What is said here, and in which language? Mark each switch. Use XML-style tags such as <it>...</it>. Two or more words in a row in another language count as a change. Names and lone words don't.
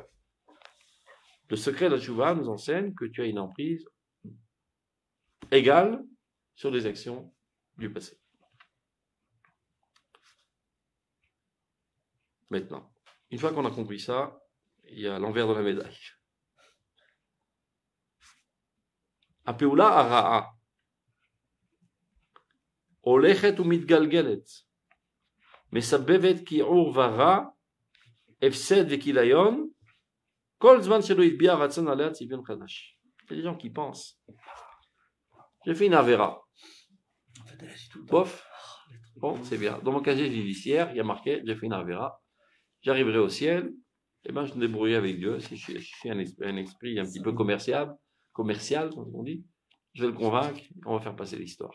<fr>Le secret de la Teshuvah nous enseigne que tu as une emprise égale sur les actions du passé. Maintenant, une fois qu'on a compris ça, il y a l'envers de la médaille.</fr> <he>הפעולה הרעה. הולכת ומתגלגלת. מסבבת כיעור ורע. הפסד וכליון. כל זמן שלא יטביע רצון עליה ציביון חדש.</he> <fr>Il y a des gens qui pensent. J'ai fait une avera. Bof. Bon, c'est bien. Dans mon casier judiciaire, il y a marqué, j'ai fait une avera. J'arriverai au ciel. Eh ben, je me débrouille avec Dieu. Si je suis un esprit un petit peu commercial, comme on dit, je vais le convaincre, on va faire passer l'histoire.</fr>